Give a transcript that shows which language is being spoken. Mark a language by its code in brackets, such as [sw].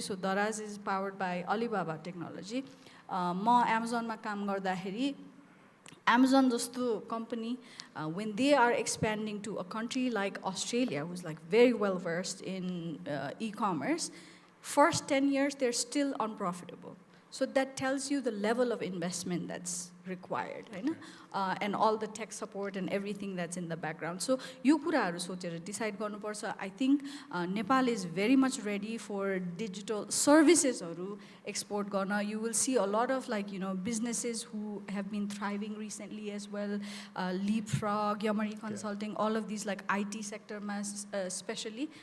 [en] So Daraz is powered by Alibaba technology. [ne] म Amazon मा काम गर्दाखेरि Amazon जस्तो [en] company when they are expanding to a country like Australia who's like very well versed in e-commerce, first 10 years they're still unprofitable. So that tells you the level of investment that's required, right? And all the tech support and everything that's in the background. [ne] So यो कुराहरु सोचेर decide गर्नुपर्छ. [en] I think Nepal is very much ready for digital services [ne] हरु export गर्न. [en] You will see a lot of like businesses who have been thriving recently as well. Leapfrog, Yamari Consulting, all of these like IT sector especially.